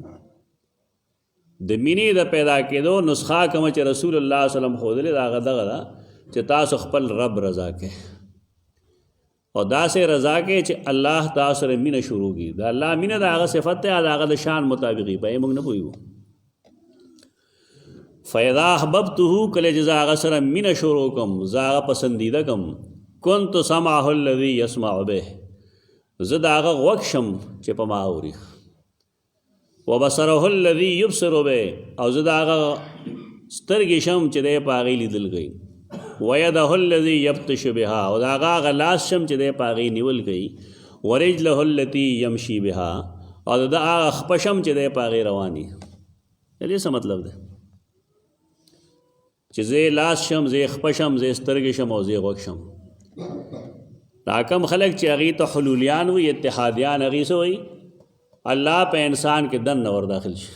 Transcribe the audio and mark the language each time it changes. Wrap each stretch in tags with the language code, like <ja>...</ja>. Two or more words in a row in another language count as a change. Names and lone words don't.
<ps>د مینې د پیدا کېدو نسخه کوم چې رسول الله</ps> <ar>صلی الله علیه وسلم</ar> <ps>ښودلې دا هغه دغه ده چې تاسو خپل رب رضا کوئ او داسې رضا کوئ چې الله تاسو سره مینه شروع کړي. د الله مینه د هغه صفت دی، د هغه د شان مطابق په موږ نه پوهېږو.</ps> <ar>فیضا احببته</ar> <ps>کله چې زه هغه سره مینه شروع کم، زه هغه پسندیده کم،</ps> <ar>کنت سمعه الذي يسمع به،</ar> <ps>زه د هغه غوږ شم چې په ما اوري،</ps> <ar>وبصره الذي يبصر به،</ar> <ps>او زه د هغه سترګې شم چې دی په هغې لیدل کوي،</ps> <ar>ويده الذي يبطش بها،</ar> <ps>او د هغه لاس شم چې دی په هغې نیول کوي،</ps> <ar>ورجله التي يمشي بها،</ar> <ps>او د هغه خپه شم چې دی په هغې رواني. د دې څه مطلب دی؟ چې زه لاس شم، زه خپه شم، زه سترګې شم او زه غوږ شم. دا کم خلک چې هغې ته حلولیان وي، اتحادیان، هغې څه وایي؟ الله په انسان کې دننه ور داخل شي.</ps>